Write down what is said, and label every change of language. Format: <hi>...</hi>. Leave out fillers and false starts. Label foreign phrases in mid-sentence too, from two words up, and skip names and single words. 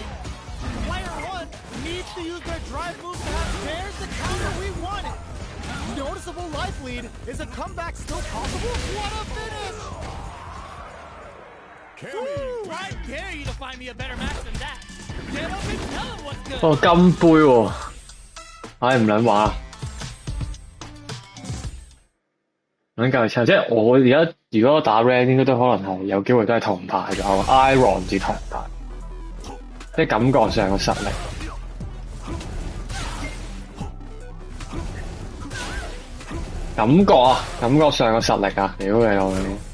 <en>Player 1 needs to use their drive moves to have there's the counter we wanted. Noticeable life lead. Is a comeback still possible? What a finish! Woo, I dare you to find me a better match than that. Get up and tell him what's good.</en> <yue>哦，金杯喎，唉唔撚話，撚計抽，即係我而家如果打 rank 應該都可能係有機會都係銅牌咗 ，Iron 至銅牌，即係感覺上嘅實力。感覺啊，感覺上嘅實力啊，屌你老味！</yue>